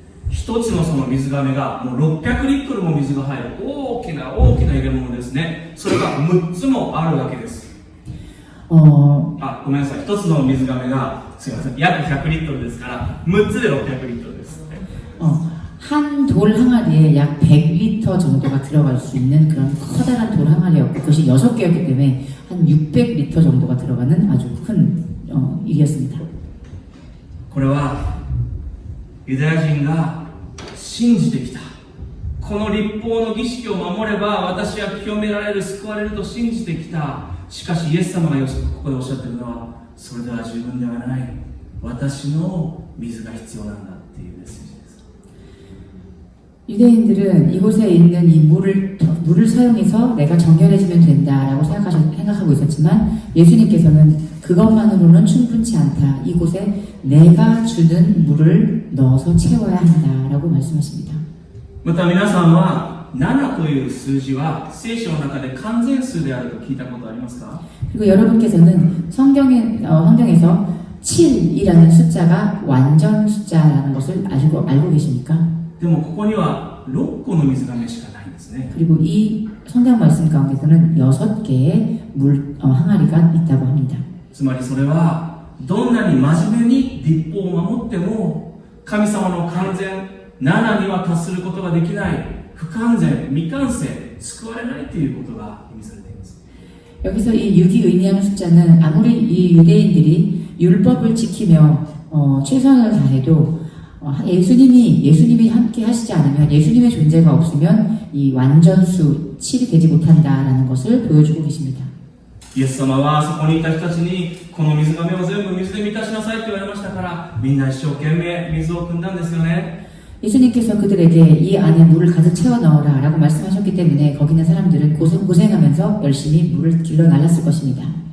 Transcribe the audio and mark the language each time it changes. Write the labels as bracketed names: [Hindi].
[Japanese] 一つのその水がめがもう600リットルも水が入る大きな大きな入れ物ですね。それが6つもあるわけです。ごめんなさい。一つの水がめがすいません約100リットルですから6つで600リットルです。 [Korean] 한 돌 항아리에 약 100리터 정도가 들어갈 수 있는 그런 커다란 돌 항아리였고 그것이 6개였기 때문에 한 600리터 정도가 들어가는 아주 큰 일이었습니다. [Japanese] これはユダヤ人が信じてきたこの律法の儀式を守れば私は清められる救われると信じてきた。しかしイエス様がここでおっしゃっているのはそれでは十分ではない、私の水が必要なんだっていうメッセージです。 [Korean] 유대인들은 이곳에 있는 이 물을 사용해서 내가 정결해지면 된다라고 생각하고 있었지만 예수님께서는 그것만으로는 충분치 않다. 이곳에 내가 주는 물을 넣어서 채워야 한다라고 말씀하십니다. [Japanese] また皆さんは7という数字は聖書の中で完全数であると聞いたことありますか？ [Korean] 그리고 여러분께서는 성경에서 7이라는 숫자가 완전 숫자라는 것을 알고 계십니까? [Japanese] でもここには6個の水がめしかないんですね。 [Korean] 그리고 이 성경 말씀 가운데서는 6개의 항아리가 있다고 합니다. [Japanese] つまりそれはどんなに真面目に律法を守っても神様の完全7には達することができない不完全未完成救われないということが意味されています。 [Korean] 여기서 이 6이 의미하는 숫자는 아무리 이 유대인들이 율법을 지키며 최선을 다해도 예수님이 함께 하시지 않으면 예수님의 존재가 없으면 이 완전수 7이 되지 못한다라는 것을 보여주고 계십니다. [Japanese] イエス様はそこにいた人たちにこの水がめを全部水で満たしなさいと言われましたからみんな一生懸命水を汲んだんですよね。 [Korean] 예수님께서 그들에게 이 안에 물을 가득 채워 넣어라 라고 말씀하셨기 때문에 거기 있는 사람들은 고생하면서 열심히 물을 길러 날랐을 것입니다.